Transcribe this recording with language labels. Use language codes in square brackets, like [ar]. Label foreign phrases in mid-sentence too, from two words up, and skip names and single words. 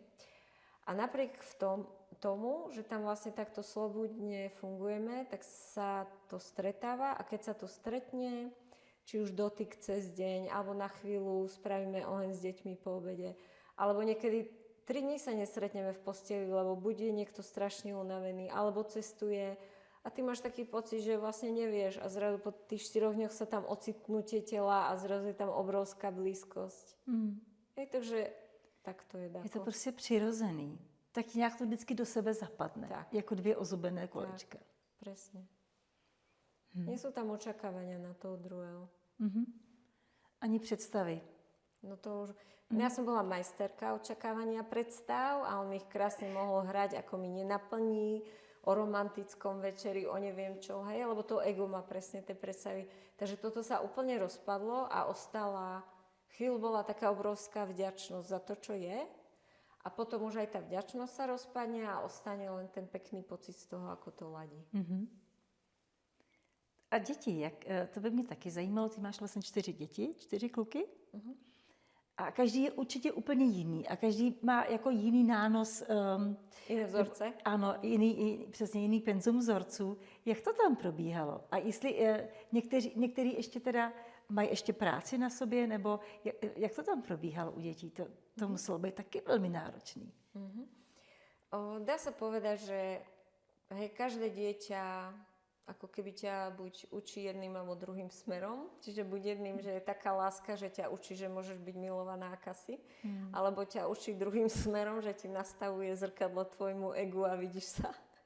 [sk] A napriek tomu, že tam vlastne takto slobodne fungujeme, tak sa to stretáva a keď sa to stretne, či už dotyk cez deň, alebo na chvíľu spravíme oheň s deťmi po obede, alebo niekedy 3 dní sa nestretneme v posteli, lebo buď je niekto strašne unavený, alebo cestuje a ty máš taký pocit, že vlastne nevieš a zrazu po tých 4 dňoch sa tam ocitnú tie tela a zrazu je tam obrovská blízkosť. Takže tak to je dáko. [cs] Je to prostě přirozený. Tak nějak to vždycky do sebe zapadne. Tak. Jako 2 ozubené kolečka. [sk] Tak, presne. Nie sú tam očakávania na toho druhého. [cs] Ani představy. [sk] No to už... Ja som bola majsterka očakávania predstav a on ich krásne mohol hrať, ako mi nenaplní, o romantickom večeri, o neviem čo, hej, lebo to ego má presne tie predstavy. Takže toto sa úplne rozpadlo a ostala... Chvíľu bola taká obrovská vďačnosť za to, čo je. A potom už aj tá vďačnosť sa rozpadne a ostane len ten pekný pocit z toho, ako to ladí. [cs] A děti, to by mě taky zajímalo, ty máš vlastně 4 děti, 4 kluky. A každý je určitě úplně jiný a každý má jako jiný nános. Jiné vzorce. Ano, přesně jiný penzum vzorců. Jak to tam probíhalo? A jestli některý ještě teda mají ještě práci na sobě, nebo jak to tam probíhalo u dětí? To muselo být taky velmi náročný. [sk] Dá sa povedať, že hej, každé dieťa ako keby ťa buď učí jedným alebo druhým smerom, čiže buď jedným, že je taká láska, že ťa učí, že môžeš byť milovaná akasi, alebo ťa učí druhým smerom, že ti nastavuje zrkadlo tvojmu egu a vidíš sa.